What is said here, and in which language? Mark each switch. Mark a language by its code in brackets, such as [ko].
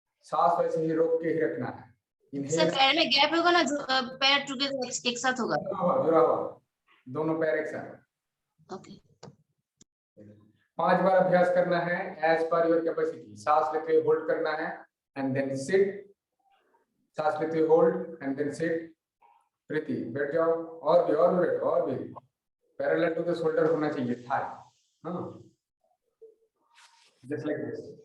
[hi] सांस वैसे ही रोक के ही रखना है। सर [en] inhale, [hi] पैर में गैप होगा ना, जो पैर टुगेदर एक साथ होगा? जुड़ा हुआ दोनों पैर एक साथ। [en] Okay. [hi] 5 बार अभ्यास करना है [en] As per your capacity. [hi] सांस लेते हुए होल्ड करना है, [en] and then sit. [hi] सांस लेते हुए [en] hold and then sit. [hi] प्रीति बैठ जाओ, और भी बैठो, और भी [en] parallel to the shoulder [hi] होना चाहिए थाई. हाँ, [en] just like this.